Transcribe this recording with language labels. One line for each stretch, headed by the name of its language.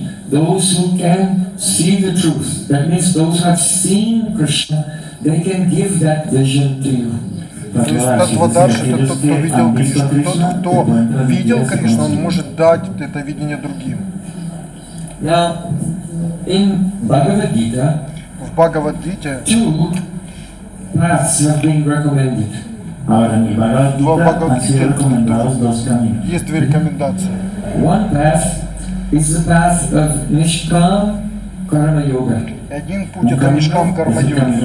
English: Those who can see the truth, that means those who have seen Krishna, they can give that vision to you.
Russian: То есть Таттвадарши — это тот, кто видел Кришну. Тот, кто видел Кришну, он может дать это видение другим.
English: Now, in Bhagavad Gita,
Russian: В Бхагавад-гите
English: two paths have been recommended.
Russian: Два Бхагавад-гите есть две рекомендации.
English: One path is the path of nишкам karma yoga.
Russian: Один путь — это нишкам карма йога.